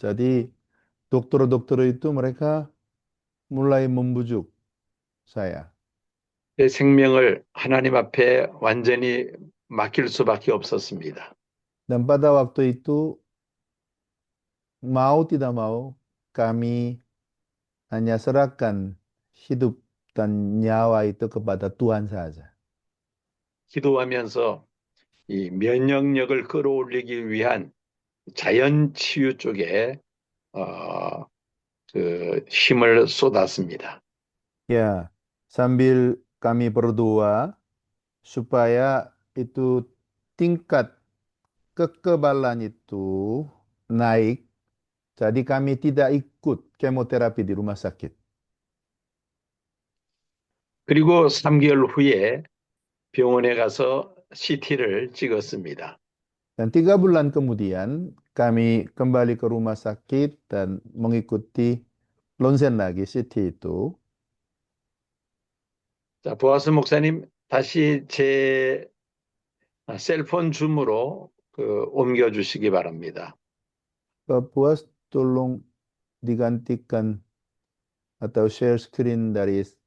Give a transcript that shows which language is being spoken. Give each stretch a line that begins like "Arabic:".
Indonesian: Jadi dokter-dokter itu mereka mulai membujuk saya.
Korean: 제 생명을 하나님 앞에 완전히 맡길 수밖에 없었습니다.
Indonesian: Dan pada waktu itu mau tidak mau kami hanya serahkan hidup dan nyawa itu kepada Tuhan saja.
Korean: 기도하면서 이 면역력을 끌어올리기 위한 자연 치유 쪽에 그 힘을 쏟았습니다.
Indonesian: Ya, sambil kami berdoa supaya itu tingkat kekebalan itu naik, jadi kami tidak ikut kemoterapi di rumah sakit.
Korean: 그리고 3개월 후에 병원에 가서 CT를 찍었습니다.
Indonesian: Dan 3 bulan kemudian kami kembali ke rumah sakit dan mengikuti ronsen lagi CT itu.
Korean: 자, 보아스 목사님, 다시 제 셀폰 줌으로 옮겨주시기 바랍니다.
Indonesian: Pak Puas tolong digantikan atau share screen dari